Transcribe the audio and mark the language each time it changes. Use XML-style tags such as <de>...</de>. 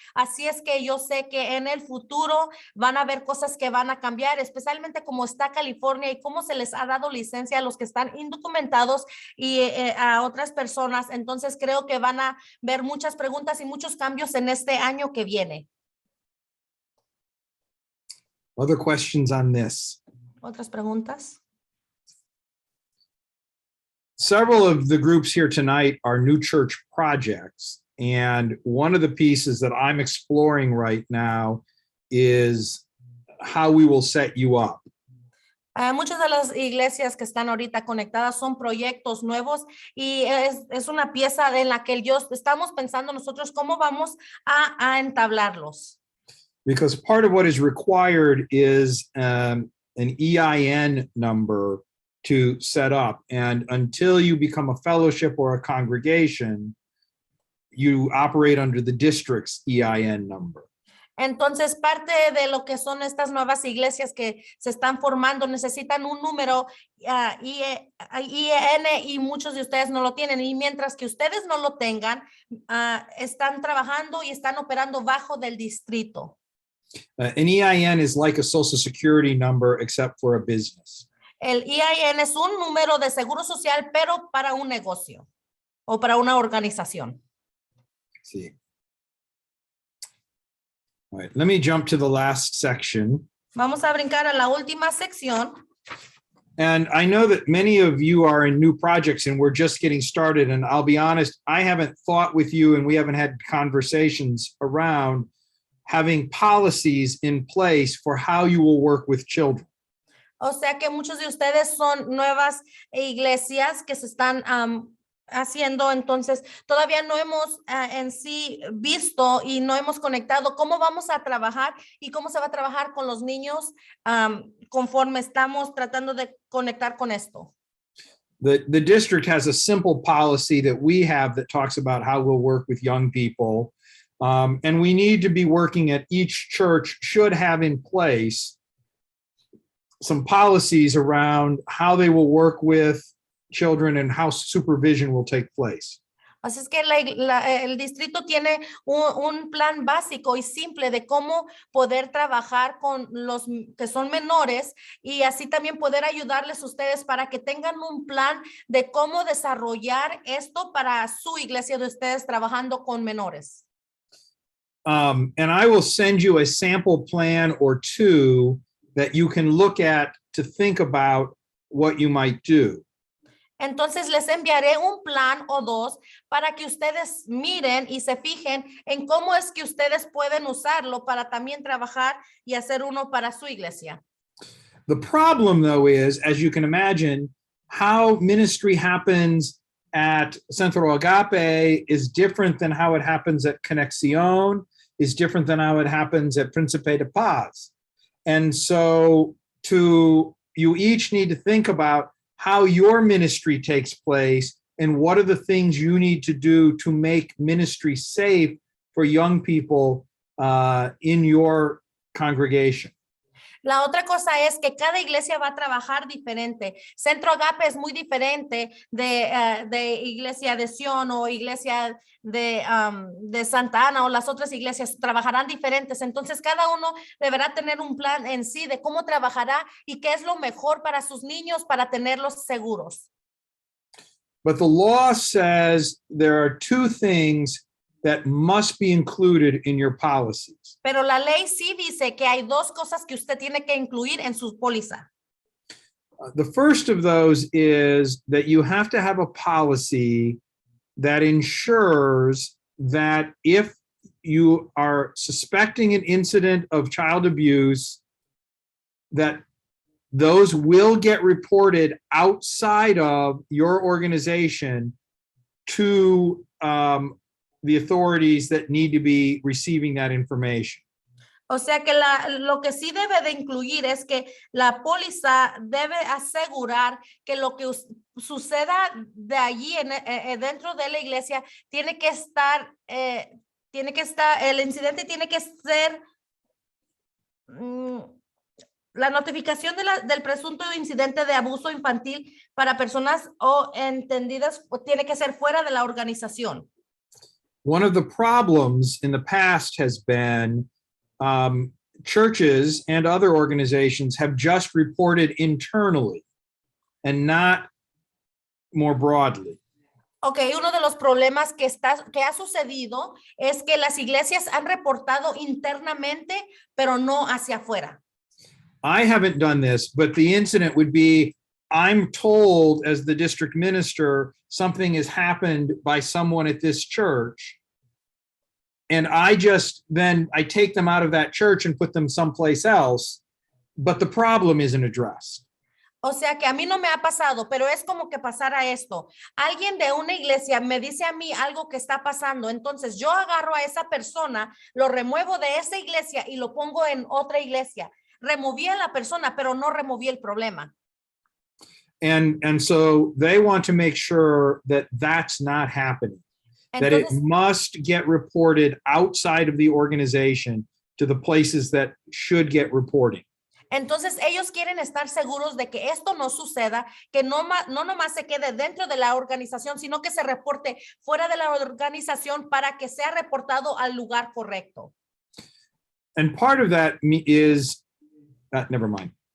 <es>Así es que yo sé que en el futuro van a haber cosas que van a cambiar, especialmente como está California y cómo se les ha dado licencia a los que están indocumentados y a otras personas. Entonces creo que van a ver muchas preguntas y muchos cambios en este año que viene.</es> <en>Other questions on this?</en> <es>¿Otras preguntas?</es> <en>Several of the groups here tonight are new church projects. And one of the pieces that I'm exploring right now is how we will set you up.</en> <es>Muchas de las iglesias que están ahorita conectadas son proyectos nuevos y es una pieza en la que estamos pensando nosotros cómo vamos a entablarlos.</es> <en>Because part of what is required is an EIN number to set up. And until you become a fellowship or a congregation, you operate under the district's EIN number.</en> <es>Entonces, parte de lo que son estas nuevas iglesias que se están formando necesitan un número IEN y muchos de ustedes no lo tienen. Y mientras que ustedes no lo tengan, están trabajando y están operando bajo del distrito.</es> <en>An EIN is like a social security number except for a business.</en> <es>El EIN es un número de seguro social, pero para un negocio o para una organización. Sí.</es> <en>All right, let me jump to the last section.</en> <es>Vamos a brincar a la última sección.</es> <en>And I know that many of you are in new projects and we're just getting started. And I'll be honest, I haven't thought with you and we haven't had conversations around having policies in place for how you will work with children.</en> <es>O sea que muchos de ustedes son nuevas iglesias que se están haciendo, entonces todavía no hemos en sí visto y no hemos conectado cómo vamos a trabajar y cómo se va a trabajar con los niños conforme estamos tratando de conectar con esto.</es> <en>The district has a simple policy that we have that talks about how we'll work with young people. And we need to be working at each church should have in place some policies around how they will work with children and how supervision will take place.</en> <es>Así es que el distrito tiene un plan básico y simple de cómo poder trabajar con los que son menores y así también poder ayudarles a ustedes para que tengan un plan de cómo desarrollar esto para su iglesia de ustedes trabajando con menores.</es> <en>And I will send you a sample plan or two that you can look at to think about what you might do.</en> <es>Entonces les enviaré un plan o dos para que ustedes miren y se fijen en cómo es que ustedes pueden usarlo para también trabajar y hacer uno para su iglesia.</es> <en>The problem, though, is, as you can imagine, how ministry happens at Centro Agape is different than how it happens at Conexión, is different than how it happens at Príncipe de Paz. And so you each need to think about how your ministry takes place and what are the things you need to do to make ministry safe for young people in your congregation.</en> <es>La otra cosa es que cada iglesia va a trabajar diferente. Centro Agape es muy diferente de Iglesia de Sion o Iglesia de Santa Ana o las otras iglesias trabajarán diferentes. Entonces cada uno deberá tener un plan en sí de cómo trabajará y qué es lo mejor para sus niños para tenerlos seguros.</es> <en>But the law says there are two things that must be included in your policies.</en> <es>Pero la ley sí dice que hay dos cosas que usted tiene que incluir en su póliza.</es> <en>The first of those is that you have to have a policy that ensures that if you are suspecting an incident of child abuse, that those will get reported outside of your organization to the authorities that need to be receiving that information.</en> <es>O sea que lo que sí debe de incluir es que la póliza debe asegurar que lo que suceda de allí dentro de la iglesia tiene que estar, el incidente tiene que ser, la notificación del presunto incidente de abuso infantil para personas o entendidas tiene que ser fuera de la organización.</es> <en>One of the problems in the past has been churches and other organizations have just reported internally and not more broadly.</en> <es>Okay, uno de los problemas que ha sucedido es que las iglesias han reportado internamente, pero no hacia afuera.</es> <en>I haven't done this, but the incident would be, I'm told as the district minister, something has happened by someone at this church. And I take them out of that church and put them someplace else, but the problem isn't addressed.</en> <es>O sea que a mí no me ha pasado, pero es como que pasara esto. Alguien de una iglesia me dice a mí algo que está pasando, entonces yo agarro a esa persona, lo remuevo de esa iglesia y lo pongo en otra iglesia. Removí a la persona, pero no removí el problema.</es> <en>And so they want to make sure that that's not happening, that it</en> <es>Entonces,</es> <en>must get reported outside of the organization to the places that should get reporting.</en> <es>entonces ellos quieren estar seguros de que esto no suceda, que no nomás se quede dentro de la organización, sino que se reporte fuera de la organización para que sea reportado al lugar correcto.</es> <en>And part of that is, never mind.</en>